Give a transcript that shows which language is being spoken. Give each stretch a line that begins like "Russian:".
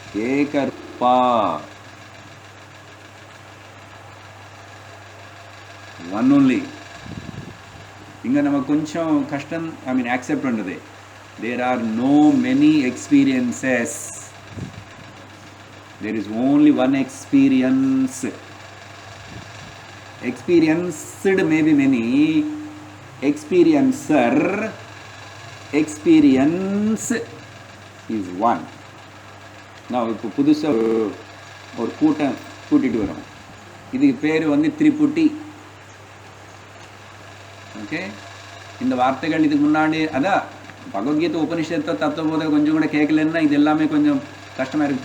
English: ஏகர்பா one only.
Tamil: இங்கே நம்ம கொஞ்சம் கஷ்டம்,
English: I mean accept பண்ணுறது. There are no many experiences, there is only one experience. Experienced may be many, experiencer, experience is one.
Tamil: Now இப்போ புதுசாக ஒரு கூட்டம் கூட்டிகிட்டு வரோம். இதுக்கு பேர் திரிபுட்டி. ஓகே, இந்த வார்த்தைகள் இதுக்கு முன்னாடி அதான் பகவத்கீதை உபனிஷத்தை தத்துவபோதை கொஞ்சம் கூட கேட்கலன்னா இது எல்லாமே கொஞ்சம் கஷ்டமாக இருக்குது.